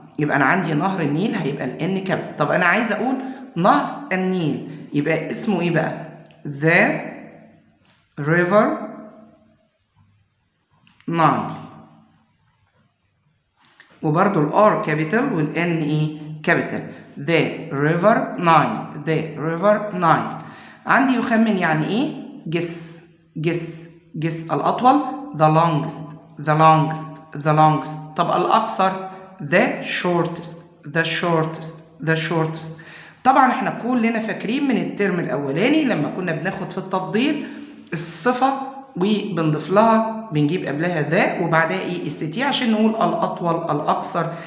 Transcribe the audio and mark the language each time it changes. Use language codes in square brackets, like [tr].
[ar] يبقى أنا عندي نهر النيل هيبقى ال N capital. طب أنا عايز أقول نهر النيل يبقى اسمه إيه بقى؟ [en] the river Nile. [ar] وبرضو ال R capital وال N إيه؟ capital. [en] the river Nile. [ar] عندي يخمن يعني إيه؟ guess. [en] الأطول the longest. [ar] طب الأقصر [en] the shortest. [ar] طبعا احنا كلنا فاكرين من الترم الاولاني لما كنا بناخد في التفضيل الصفة وبنضيف لها بنجيب قبلها ذا وبعدها ايه st عشان نقول الاطول الاقصر.